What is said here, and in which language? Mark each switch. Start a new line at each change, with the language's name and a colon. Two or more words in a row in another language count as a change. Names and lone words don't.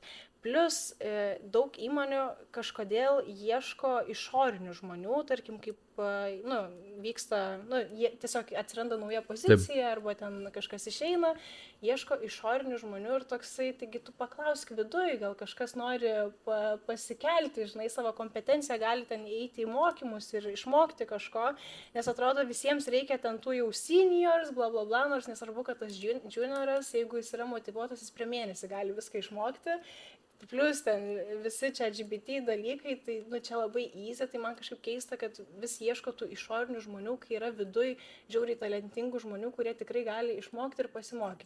Lithuanian: Plus daug įmonių kažkodėl ieško išorinių žmonių, tarkim, kaip vyksta, tiesiog atsiranda nauja pozicija arba ten kažkas išeina, ieško išorinių žmonių ir toksai, taigi tu paklausk viduj, gal kažkas nori pasikelti, žinai, savo kompetenciją, gali ten įeiti į mokymus ir išmokti kažko, nes atrodo visiems reikia ten tų jau seniors, bla bla bla, nors nesvarbu, kad tas junioras, jeigu jis yra motyvuotas, jis per mėnesį gali viską išmokti. Plus ten visi čia LGBT dalykai, tai čia labai easy, tai man kažkaip keista, kad vis ieško tų išorinių žmonių, kai yra viduj žiauriai talentingų žmonių, kurie tikrai gali išmokti ir pasimokyti.